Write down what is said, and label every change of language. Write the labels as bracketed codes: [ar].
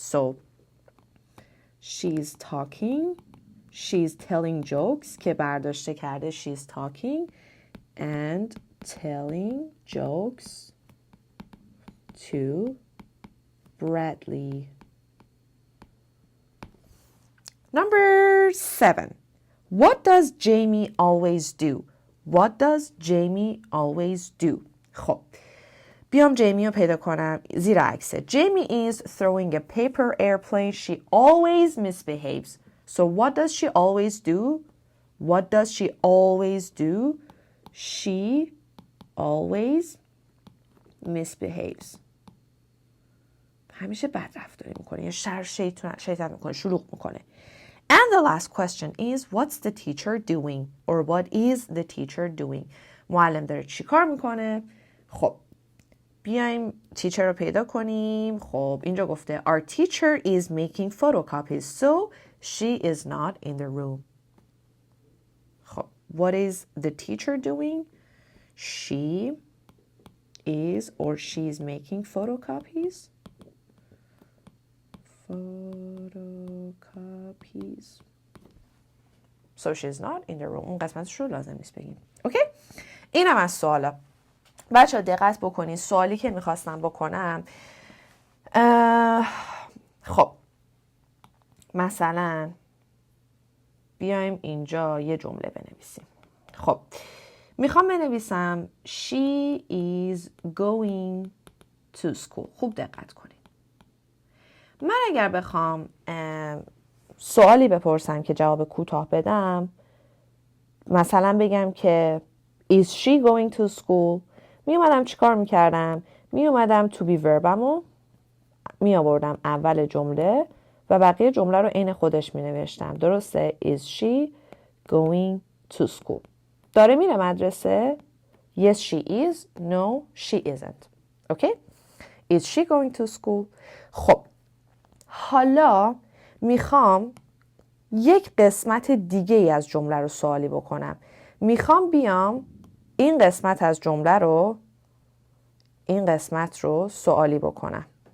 [en] So, she's talking, she's telling jokes [fa] که برداشته کرده [en] she's talking and telling jokes to Bradley. Number 7. What does Jamie always do? What does Jamie always do? [fa] خب بیام جیمی رو پیدا کنم زیر عکسه. [en] Jamie is throwing a paper airplane. She always misbehaves. So what does she always do? What does she always do? She always misbehaves. [fa] همیشه بد رفتاری میکنه. یه شیطان میکنه. شلوغ میکنه. [en] And the last question is, what's the teacher doing? Or what is the teacher doing? [fa] معلم داره چی کار میکنه؟ خب بیایم تیچر رو پیدا کنیم. خب اینجا گفته [en] Our teacher is making photocopies, so she is not in the room. خب what is the teacher doing? She is or she's making photocopies. Photocopies. So she's not in the room. [fa] اون قسمتش رو لازم نیست بگیم. اوکی؟ اینم از سوالا. بچه دقت بکنید سوالی که میخواستم بکنم خب مثلا بیایم اینجا یه جمله بنویسیم. خب میخوام بنویسم [en] She is going to school. [fa] خوب دقت کنید. من اگر بخوام سوالی بپرسم که جواب کوتاه بدم مثلا بگم که [en] Is she going to school? [fa] می اومدم چیکار میکردم؟ می اومدم [en] to be verb [fa] مو می آوردم اول جمله و بقیه جمله رو عین خودش می نوشتم. [en] درسته؟ Is she going to school? [fa] داره میره مدرسه؟ [en] Yes she is. No she isn't. Okay? Is she going to school? [fa] خب حالا میخوام یک قسمت دیگه ای از جمله رو سوالی بکنم. میخوام بیام این قسمت از جمله رو این قسمت رو سوالی بکنم.